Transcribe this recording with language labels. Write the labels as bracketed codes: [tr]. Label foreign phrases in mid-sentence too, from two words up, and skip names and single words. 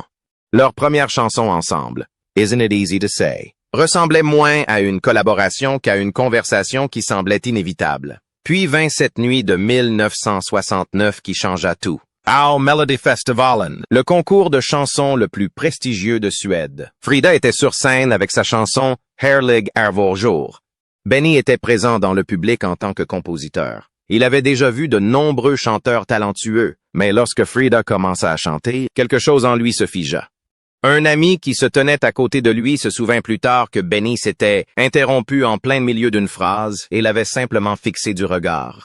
[fr] Leur première chanson ensemble, Isn't It Easy to Say, ressemblait moins à une collaboration qu'à une conversation qui semblait inévitable. Puis vint cette nuit de 1969 qui changea tout. Au Melodifestivalen, le concours de chansons le plus prestigieux de Suède. Frida était sur scène avec sa chanson Härlig är vår jour. Benny était présent dans le public en tant que compositeur. Il avait déjà vu de nombreux chanteurs talentueux, mais lorsque Frida commença à chanter, quelque chose en lui se figea. Un ami qui se tenait à côté de lui se souvint plus tard que Benny s'était interrompu en plein milieu d'une phrase et l'avait simplement fixé du regard.